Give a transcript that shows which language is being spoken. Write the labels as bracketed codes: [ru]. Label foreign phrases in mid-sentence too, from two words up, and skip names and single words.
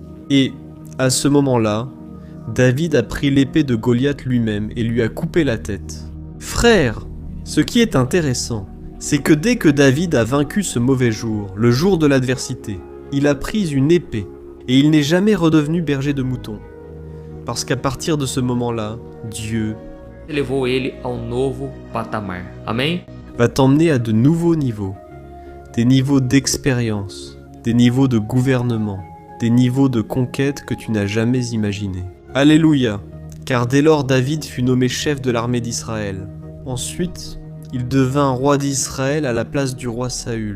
[fr] Et, à ce moment-là, David a pris l'épée de Goliath lui-même et lui a coupé la tête. Frère, ce qui est intéressant, c'est que dès que David a vaincu ce mauvais jour, le jour de l'adversité, il a pris une épée et il n'est jamais redevenu berger de moutons. Parce qu'à partir de ce moment-là, Dieu [pt] levou ele ao novo patamar. Amém? [fr] Va t'emmener à de nouveaux niveaux. Des niveaux d'expérience, des niveaux de gouvernement, des niveaux de conquête que tu n'as jamais imaginés. Alléluia, car dès lors David fut nommé chef de l'armée d'Israël. Ensuite, il devint roi d'Israël à la place du roi Saül.